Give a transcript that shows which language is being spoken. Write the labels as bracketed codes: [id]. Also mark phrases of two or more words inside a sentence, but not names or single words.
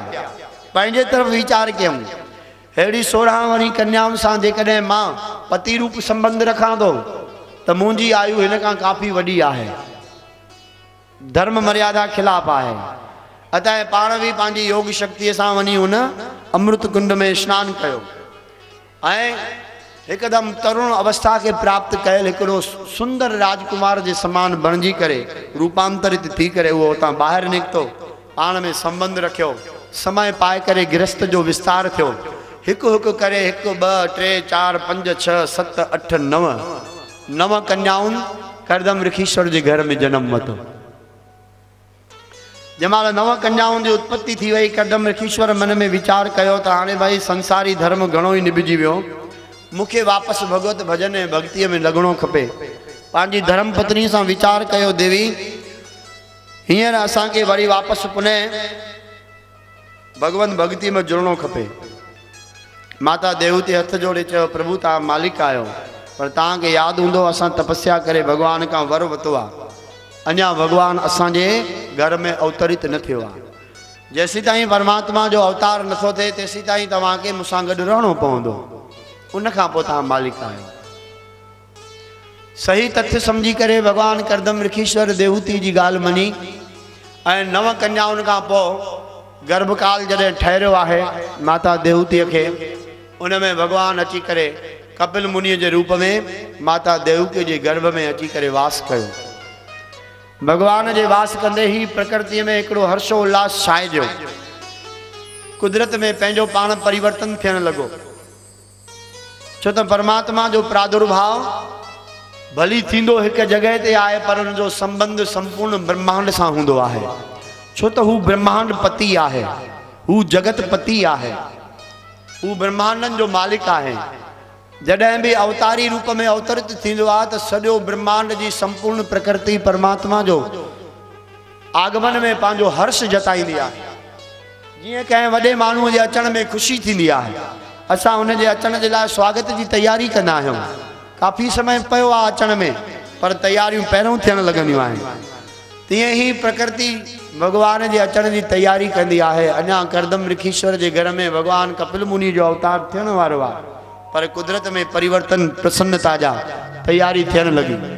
[sd] पंहिंजे तरफ विचार कयूं अहिड़ी 16 वरी कन्याउनि सां जेकॾहिं मां पति रूप संबंध रखां थो त मुंहिंजी आयु हिन खां काफ़ी वॾी आहे, धर्म मर्यादा खिलाफ आहे। अतः पाण भी पंहिंजी योग शक्ति सां वञी उन अमृत कुंड में स्नान कयो ऐं एकदम तरुण अवस्था के प्राप्त कयल हिकिड़ो सुंदर राजकुमार के समान बणजी करे रूपांतरित थी करे वो उतां बाहर निकतो, पाण में संबंध रखियो, समय पाए करे गृहस्थ जो विस्तार थियो। हिकु हिकु करे 1 2 3 4 5 6 7 8 9 कन्याउनि करदम ऋखीश्वर के घर में जन्म वरितो। जमाल 9 कन्याउनि की उत्पत्ति थी वही करदम ऋखीश्वर मन में विचार कयो तो हाँ भाई संसारी धर्म घणो ही निभिजी वियो, मुखे वापस भगवत भजन ऐं भक्ति में लगणो खपे। पांजी धर्म पत्नी से विचार कयो देवी हींअर असांखे वरी वापस पुनः भगवंत भक्ति में जुड़नो खपे। माता देवहूति हथ जोड़े चयो प्रभु तव्हां मालिक आयो पर तव्हांखे याद हूंदो असां तपस्या करे भगवान का वर वरितो आहे, अञा भगवान असांजे घर में अवतरित न थियो आहे। जेसी ताईं परमात्मा जो अवतार नथो थिए तेसी ताईं तव्हांखे मूंसां गॾु रहणो पवंदो, उन खां पोइ तव्हां मालिक आहियो। सही तथ्य समझी करे भगवान करदम ऋखीश्वर देवहूति जी ॻाल्हि मनी ऐं 9 कन्याउनि खां पोइ गर्भकाल जॾहिं ठहरियो आहे माता देवहूतिअ खे उन में भगवान अची करे कपिल मुनि के रूप में माता देवहूति के गर्भ में अची करे वास कयो। भगवान के वास कंदे ही प्रकृति में एकड़ो हर्षोल्लास छाइजो, कुदरत में पंहिंजो पाण परिवर्तन थियण लगो। छो तो परमात्मा जो प्रादुर्भाव भली थींदो एक जगह ते आए पर उन जो संबंध संपूर्ण ब्रह्मांड सां हूंदो आहे। छो तो हू ब्रह्मांड पति आहे, हू जगत पति आहे, हू ब्रह्मांडन जो मालिक आहे। जॾहिं भी अवतारी रूप में अवतरित थींदो आहे तो सॼो ब्रह्मांड की संपूर्ण प्रकृति परमात्मा जो आगमन में पांजो हर्ष जताईंदी आहे। जीअं कंहिं वॾे माण्हूअ जे अचण में खुशी थींदी आहे, असां उन जे अचण जे लाइ स्वागत की तैयारी कंदा आहियूं। काफ़ी समय पियो आहे अचण में पर तैयारियूं पहिरों थियण लॻंदियूं आहिनि। तीअं ही प्रकृति भगवान के अचण की तैयारी कंदी आहे। अञा करदम ऋखीश्वर के घर में भगवान कपिल मुनि जो अवतार थियण वारो आहे पर कुदरत में परिवर्तन प्रसन्नता जा तैयारी थियण लगी।